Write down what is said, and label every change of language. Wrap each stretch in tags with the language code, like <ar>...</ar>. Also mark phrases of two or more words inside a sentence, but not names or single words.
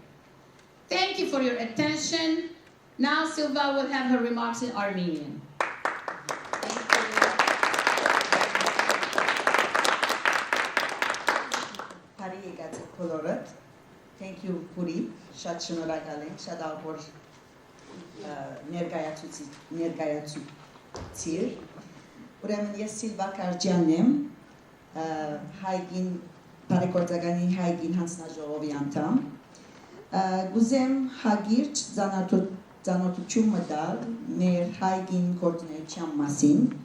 <en>Zoryan. Thank you for your attention. Now Silva will have her remarks in Armenian. Thank you, Puri.</en> <hy>Շատ շնորհակալ ենք, շատ ալբոր ներկայացուցիչ։ Ուրեմն ես Սիլվա Կարջյանն եմ, Hye Geen բարեգործականի Hye Geen հանձնաժողովի անդամ։ Գուզեմ հագիրճ ծանոթություն մտալ մեր Hye Geen գործունեության մասին։</hy>